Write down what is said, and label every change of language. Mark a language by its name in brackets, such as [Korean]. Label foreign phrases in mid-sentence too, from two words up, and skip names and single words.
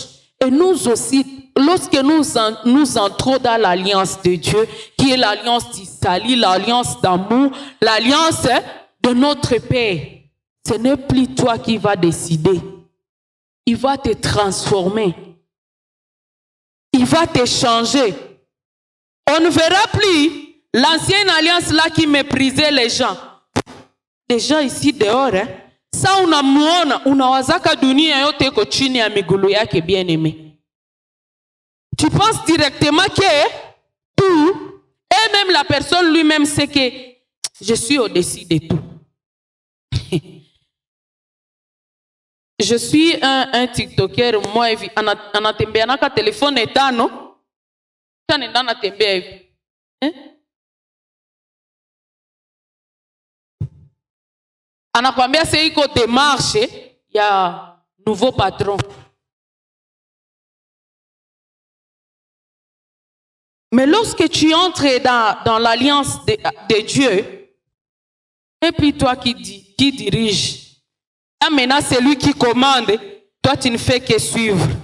[French] Et nous aussi, lorsque nous entrons dans l'alliance de Dieu, qui est l'alliance du salut, l'alliance d'amour, l'alliance de notre Père, ce n'est plus toi qui vas décider. Il va te transformer. Il va te changer. On ne verra plus l'ancienne alliance là qui méprisait les gens. Les gens ici dehors, ça [Swahili] unamuona, unawazaka dunia yote iko chini ya migulu yake bien-aimé. [French] Tu penses directement que tout, et même la personne lui-même sait que je suis au-dessus de tout. Je suis un TikToker, moi, [Swahili] anatembeanaka telefone etano, nenda natembea hivi. [French] Anakwambia c'est iko démarche ya nouveau patron. Mais lorsque tu entres dans l'alliance de Dieu, et puis toi qui dirige, et maintenant c'est lui qui commande, toi tu ne fais que suivre.